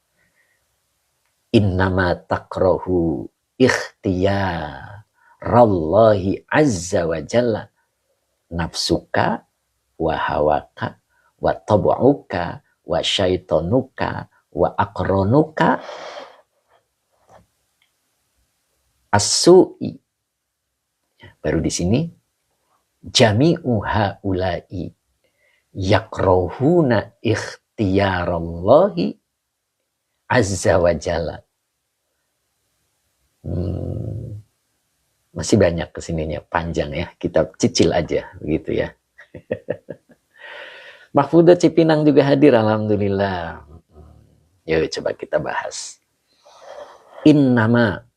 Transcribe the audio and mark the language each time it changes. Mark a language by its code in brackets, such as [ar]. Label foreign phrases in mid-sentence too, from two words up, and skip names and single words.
[ar] إنما تكره اختيار الله عز وجل نفسك وهواك وطبعك وشيطانك وأقرانك السوء. [id] Baru di sini [ar] جميع هؤلاء يكرهون اختيار الله عز وجل. [id] Masih banyak kesininya, panjang ya. Kita cicil aja begitu ya. Mahfudah Cipinang juga hadir, alhamdulillah. Yuk coba kita bahas. Innama.